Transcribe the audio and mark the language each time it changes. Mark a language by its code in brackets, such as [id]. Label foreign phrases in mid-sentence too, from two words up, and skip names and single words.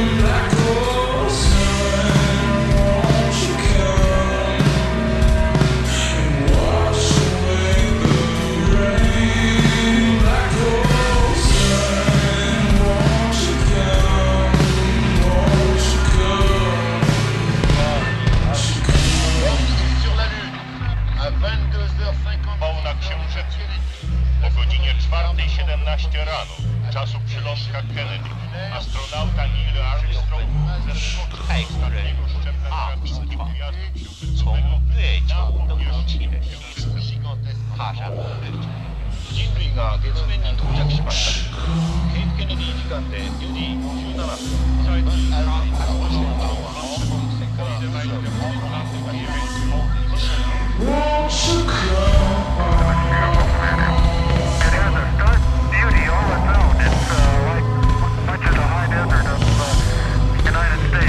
[en] Black hole sun, won't you come and wash away the rain? Black hole sun, won't you come? Won't you come? [fr] Sur la Lune, à 22h50. [pl] Na Księżycu o godzinie 4:17 rano, czasu przylądka Kennedy, astronauta Neil Armstrong zeszedł z ostatniego szczebla drabinki pojazdu księżycowego na powierzchnię Księżyca. [ja] 人類が月面に到着しました。ケープケネディ時間で4時57分。 [en] Won't you come? It has a stark beauty all its own. It's like much of the high desert of the United States.